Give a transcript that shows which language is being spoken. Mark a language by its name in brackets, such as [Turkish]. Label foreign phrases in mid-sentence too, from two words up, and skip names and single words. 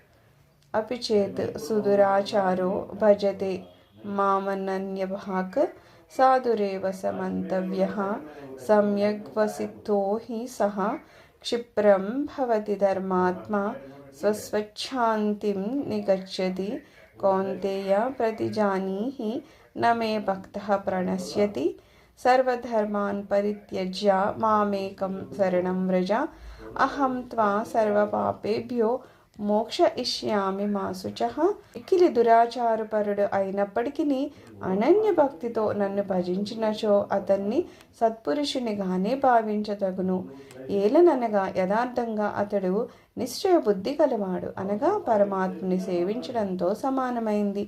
[Sanskrit] అపిచేత్ సుదురాచారో భజతే మామనన్యభాక్ సాధురేవ సమంతవ్యః సమ్యగ్వసిద్ధో హి సహ క్షిప్రం భవతి ధర్మాత్మా స్వస్వచ్ఛాంతిం నిగచ్చతి కౌంతేయ ప్రతిజానీహి న మే భక్తః ప్రణశ్యతి సర్వధర్మాన్ పరిత్యజ్య మామేకం శరణం వ్రజ అహం త్వా సర్వపాపేభ్యో మోక్ష ఇష్యామి మా శుచః. [Telugu] మిక్కిలి దురాచారపరుడు అయినప్పటికీ అనన్య భక్తితో నన్ను భజించినచో అతన్ని సత్పురుషునిగానే భావించదగును. ఏలననగా యథార్థంగా అతడు నిశ్చయ బుద్ధి కలవాడు, అనగా పరమాత్మని సేవించడంతో సమానమైంది.